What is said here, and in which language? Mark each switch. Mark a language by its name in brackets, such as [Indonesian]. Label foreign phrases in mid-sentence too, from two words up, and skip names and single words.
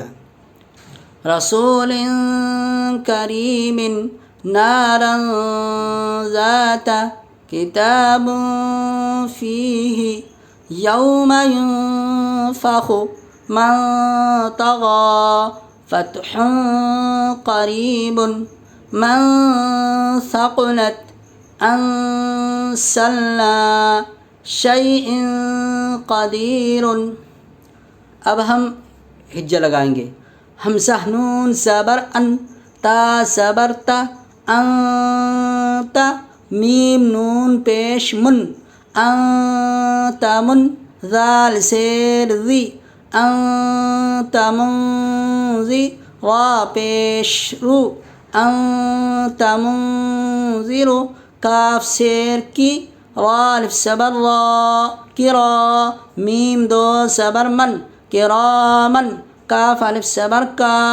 [Arabic] رسول کریم نارا ذات کتاب فیہ یوم ینفخ من طغی، فتح قریب، من ثقلت انزلنا شیء قدیر۔ [Urdu] اب ہم ہجہ لگائیں گے۔ حمزہ نون زبر ان، تا زبر تا، انت، میم نون پیش من، انت من، ذال زیر ذی، انت منذی، را پیش رو، انت منذر، کاف زیر کی، را الف زبر را، کرا، میم دو زبر من، کرامن، کاف الف زبر کا،